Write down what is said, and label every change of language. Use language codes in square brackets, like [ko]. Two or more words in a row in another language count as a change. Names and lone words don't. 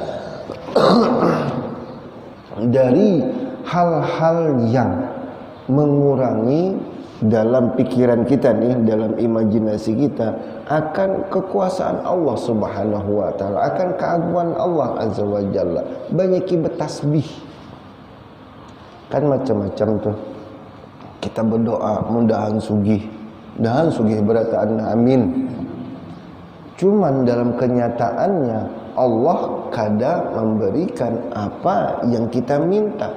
[id] dari hal-hal yang mengurangi dalam pikiran kita nih, dalam imajinasi kita akan kekuasaan Allah [ar] سبحانه وتعالى, [id] akan keagungan Allah [ar] عز وجل. [id] Banyaki bertasbih. Kan macam-macam tuh. [bjn] Kita berdoa mudahan sugih. Dahan sugih berataan amin. Cuman dalam kenyataannya Allah kada memberikan apa yang kita minta.